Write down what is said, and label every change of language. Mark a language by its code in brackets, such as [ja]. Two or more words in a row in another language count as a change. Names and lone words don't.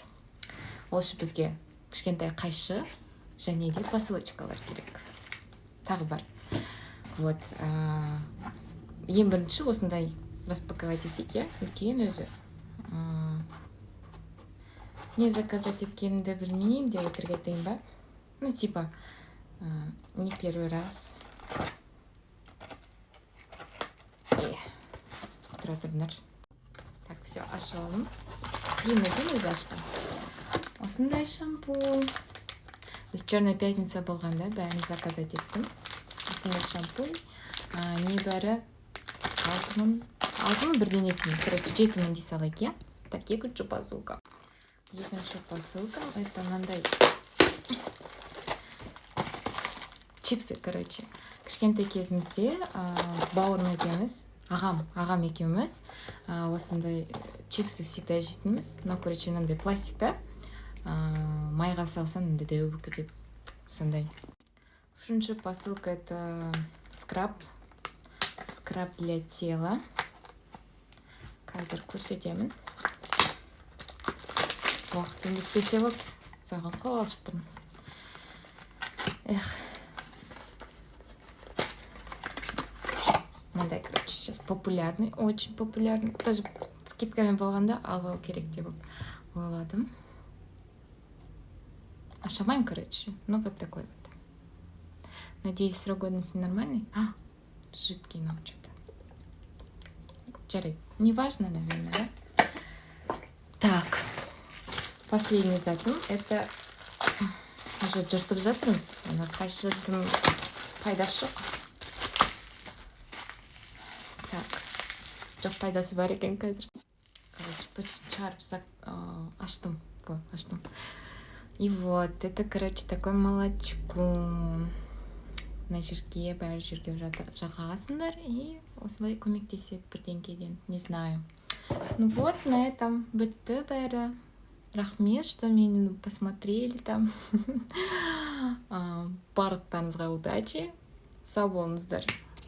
[kk] Ол үшін бізге кішкентай қайшы және де посылочкалар керек. Тағы бар. Вот. Ең бірінші осындай распаковать етейік, үлкен өзі. Не заказать еткенімді білмеймін деп өтірік айтайын ба? [ru] Ну, типа, не первый раз. [kk] Тұрдыңдар. [ru] Так, все, [kk] ашылым. Қиын екен өзі ашқан. Осындай шампунь. Біз [ru] Черная пятница [kk] болғанда бәрін заказать еттім. Осындай шампунь. Небәрі 6 бірден еттім. Короче, 7 дей салайық, я? Так, екінші посылка. Екінші посылка. [ru] Это мынандай чипсы, короче. [kk] Кішкентай кезімізде бауырым екеуміз, ағам екеуміз осындай чипсы всегда жейтінбіз. [ru] Но, короче, [kk] мынандай пластикта майға салсаң мындай дәу болып кетеді. Сондай. Үшінші посылка [ru] это скраб. Скраб для тела. [kk] Қазір көрсетемін. Уақытым бітпесе болды. Соған қол алып тұрмын. Мынандай, короче, [ru] сейчас популярный, очень популярный. [kk] Тоже скидками болғанда алу керек деп ойладым. Ашамайм, короче. [ru] Ну, вот такой вот. Надеюсь, срок годности нормальный. Жидкий, но что-то. Жарайды. Неважно, наверное, да? Так. [kk] Последний затым. [ru] Это уже [kk] жыртып жатырмыз. Қайшыдың пайдасы жоқ. Так. Жоқ пайдасы бар екен қазір. [ru] Короче, почти [kk] шығарып аштым. Аштым. [ru] И вот, это, короче, такое молочко. [kk] На жерге, бәрі жерге жағасындар. И осылай көмектеседі бірдеңкеден. [ru] Не знаю. Ну вот, на этом [kk] бітті бәрі. Рахмет, [ru] что меня посмотрели там. [kk] Барлықтарыңызға удачи. Сау болыңыздар.